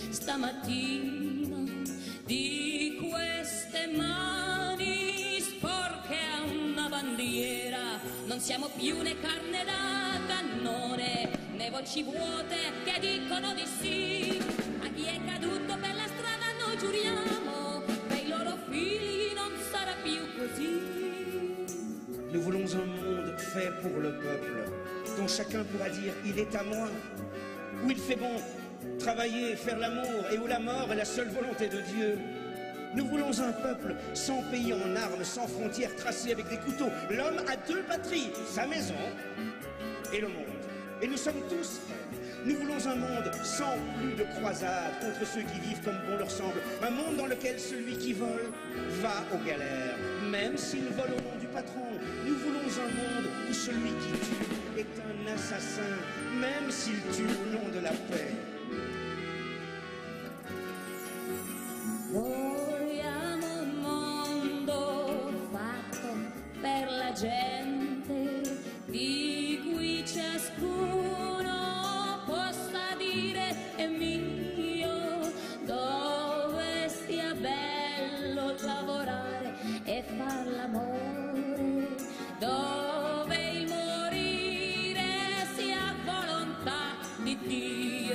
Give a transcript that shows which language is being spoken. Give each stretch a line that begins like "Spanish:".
Italian: stamattina di queste mani sporche a una bandiera. Non siamo più né carne da cannone, né voci vuote che dicono di sì. A chi è caduto per la strada noi giuriamo, per i loro figli non sarà più così.
French: Nous voulons un monde fait pour le peuple, dont chacun pourra dire « il est à moi », où il fait bon travailler, faire l'amour, et où la mort est la seule volonté de Dieu. Nous voulons un peuple sans pays en armes, sans frontières tracées avec des couteaux. L'homme a deux patries, sa maison et le monde. Et nous sommes tous frères. Nous voulons un monde sans plus de croisades contre ceux qui vivent comme bon leur semble. Un monde dans lequel celui qui vole va aux galères, même s'il vole au nom du patron. Nous voulons un monde où celui qui tue est un assassin, même s'il tue au nom de la paix.
Italian: Vogliamo un mondo fatto per la gente, di cui ciascuno possa dire è mio, dove sia bello lavorare e far l'amore, dove il morire sia volontà di Dio.